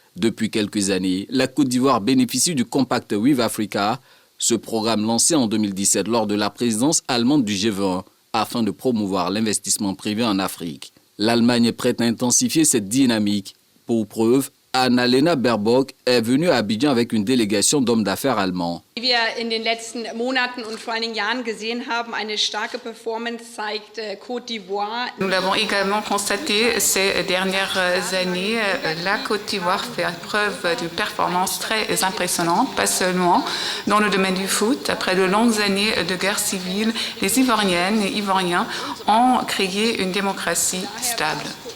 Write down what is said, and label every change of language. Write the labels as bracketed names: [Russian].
[French] Depuis quelques années, la Côte d'Ivoire bénéficie du Compact with Africa, ce programme lancé en 2017 lors de la présidence allemande du G20 afin de promouvoir l'investissement privé en Afrique. L'Allemagne est prête à intensifier cette dynamique. Pour preuve, Annalena Baerbock est venue à Abidjan avec une délégation d'hommes d'affaires allemands. [German] Wie wir in den letzten Monaten und vor allen Jahren gesehen haben, eine starke Performance zeigt Côte d'Ivoire. [French] Nous l'avons également constaté ces dernières années. La Côte d'Ivoire fait preuve d'une performance très impressionnante, pas seulement dans le domaine du foot. Après de longues années de guerre civile, les Ivoiriennes et Ivoiriens ont créé une démocratie stable.